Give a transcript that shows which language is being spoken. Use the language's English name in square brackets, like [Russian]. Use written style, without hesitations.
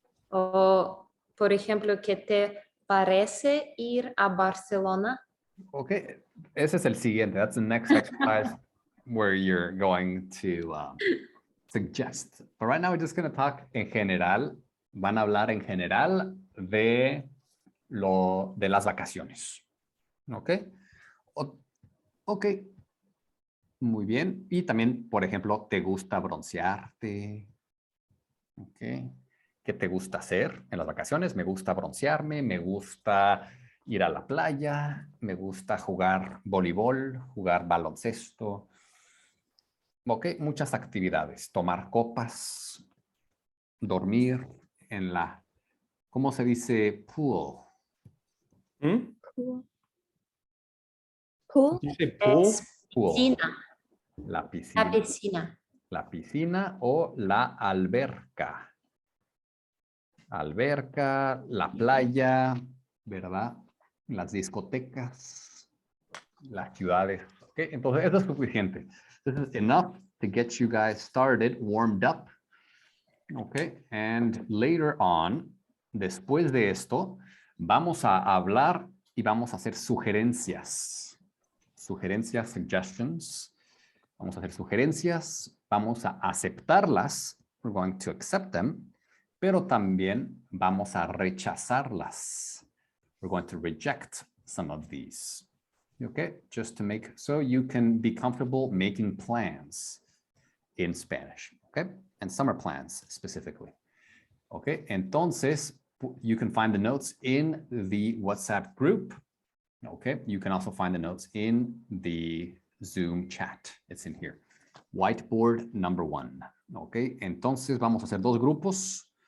[Spanish] O, por ejemplo, ¿qué te parece ir a Barcelona? Okay, ese es el siguiente. [English] That's the next exercise where you're going to suggest. But right now we're just going to talk [Spanish] en general. Van a hablar en general de las vacaciones. ¿Ok? Ok. Muy bien. Y también, por ejemplo, ¿te gusta broncearte? ¿Ok? ¿Qué te gusta hacer en las vacaciones? Me gusta broncearme, me gusta ir a la playa, me gusta jugar voleibol, jugar baloncesto. Ok, muchas actividades. Tomar copas, dormir en la, ¿cómo se dice? [English] Pool. Cool. Cool. You say pool? [Spanish] Es piscina. La piscina. La piscina. La piscina o la alberca. Alberca, la playa, ¿verdad? Las discotecas, las ciudades. ¿Ok? Entonces, eso es suficiente. [English] This is enough to get you guys started, warmed up. ¿Ok? And later on, [Spanish] después de esto, vamos a hablar y vamos a hacer sugerencias. Sugerencias, [English] suggestions. [Spanish] Vamos a hacer sugerencias, vamos a aceptarlas. [English] We're going to accept them. [Spanish] Pero también vamos a rechazarlas. [English] We're going to reject some of these. Okay, just to make so you can be comfortable making plans in Spanish. Okay, and summer plans specifically. Okay, [Spanish] entonces [English] you can find the notes in the WhatsApp group. Okay, you can also find the notes in the Zoom chat. It's in here. Whiteboard number 1. [Spanish] Ok, entonces vamos a hacer 2 grupos.